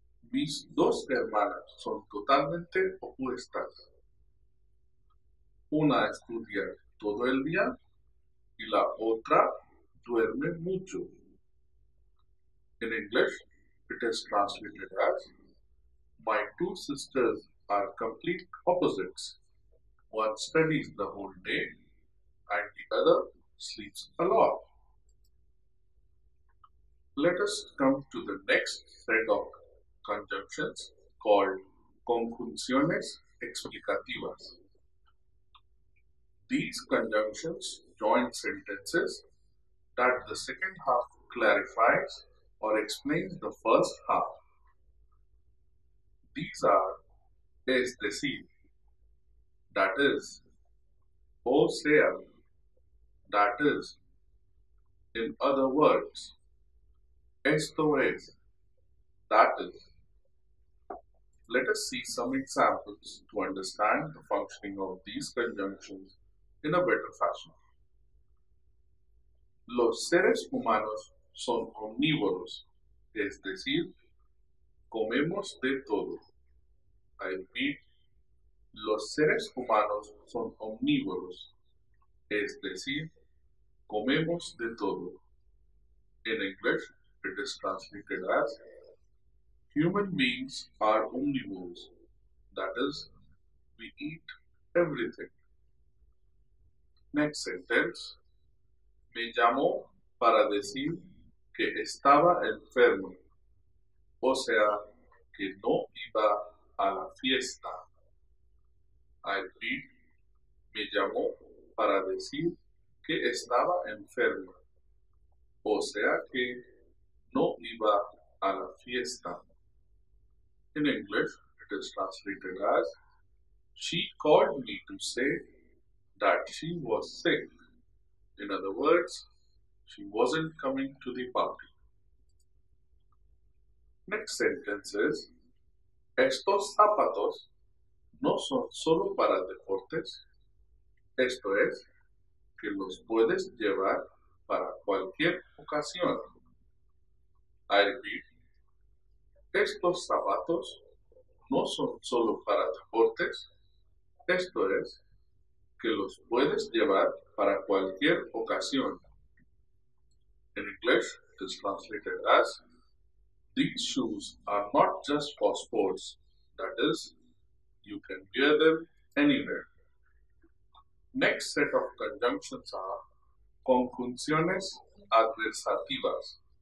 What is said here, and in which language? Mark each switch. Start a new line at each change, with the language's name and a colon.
Spanish: Mis dos hermanas son totalmente opuestas. Una estudia todo el día y la otra duerme mucho.
English: In English, it is translated as my two sisters are complete opposites. One studies the whole day and the other sleeps a lot. Let us come to the next set of conjunctions called conjunciones explicativas. These conjunctions join sentences that the second half clarifies or explains the first half. These are es decir, that is, o sea, that is, in other words, esto es, that is. Let us see some examples to understand the functioning of these conjunctions in a better fashion.
Spanish: Los seres humanos son omnívoros, es decir, comemos de todo.
English: I repeat,
Spanish: los seres humanos son omnívoros, es decir, comemos de todo.
English: In English, it is translated as human beings are omnivores, that is, we eat everything. Next sentence.
Spanish: Me llamó para decir que estaba enfermo, o sea, que no iba a la fiesta.
English: I repeat,
Spanish: me llamó para decir que estaba enfermo, o sea, que no iba a la fiesta.
English: In English, it is translated as she called me to say that she was sick. In other words, she wasn't coming to the party. Next sentence is,
Spanish: estos zapatos no son solo para deportes, esto es, que los puedes llevar para cualquier ocasión.
English: I repeat,
Spanish: estos zapatos no son solo para deportes, esto es, que los puedes llevar para cualquier ocasión.
English: In English, it is translated as, these shoes are not just for sports, That is, you can wear them anywhere. Next set of conjunctions are conjunciones adversativas.